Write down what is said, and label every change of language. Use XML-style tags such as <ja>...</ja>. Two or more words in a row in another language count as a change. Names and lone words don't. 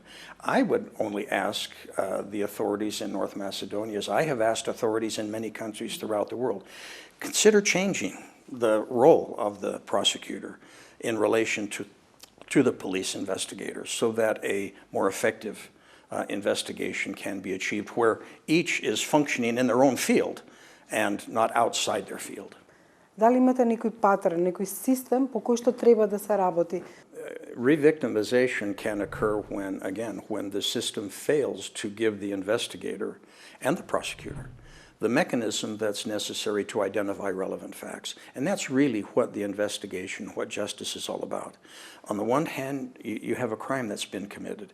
<en>I would only ask the authorities in North Macedonia, as I have asked authorities in many countries throughout the world, consider changing the role of the prosecutor in relation to the police investigators so that a more effective investigation can be achieved where each is functioning in their own field and not outside their field.</en> <mk>Дали имате некој патерн, некој систем по кој што треба да се работи?</mk> <en>Revictimization can occur when the system fails to give the investigator and the prosecutor the mechanism that's necessary to identify relevant facts. And that's really what the investigation, what justice is all about. On the one hand, you have a crime that's been committed.</en>